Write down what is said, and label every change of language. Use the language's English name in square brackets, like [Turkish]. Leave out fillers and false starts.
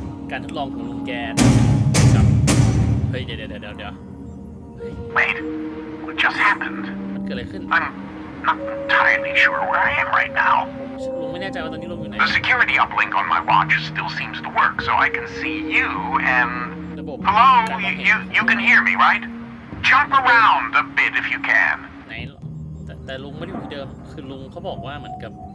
[Thai] การทดลองของลุงแกกับเฮ้ยเดี๋ยว [English] Wait, what just happened? [Thai] มันเกิดอะไรขึ้น [English] I'm not entirely sure where I am right now. [Thai] ลุงไม่แน่ใจว่าตอนนี้ลุงอยู่ไหน [English] The security uplink on my watch still seems to work, so I can see you and... Hello, you can hear me, right? Jump around a bit if you can. [Thai] ไหนแต่ลุงไม่ได้อยู่ที่เดิมคือลุงเขาบอกว่าเหมือนกับ